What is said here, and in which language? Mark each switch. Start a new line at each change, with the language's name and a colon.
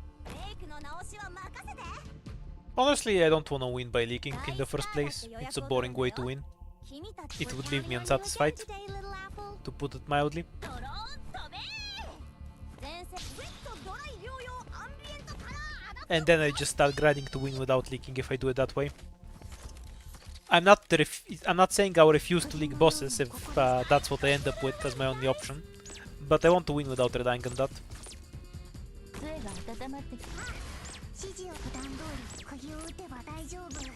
Japanese: メイクの直しは任せて。
English: Honestly, I don't wanna win by leaking in the first place. It's a boring way to win.
Japanese: 君たち
English: It would leave me unsatisfied, to put it mildly.
Japanese: ドローン飛べ。前線ウェットドライ療養アンビエントカラーアダプト
English: And then I just start grinding to win without leaking if I do it that way. I'm not saying I'll refuse to leak bosses if that's what I end up with as my only option, but I want to win without relying on that.
Japanese: 杖が温まってきた。指示を普段通り釘を打てば大丈夫。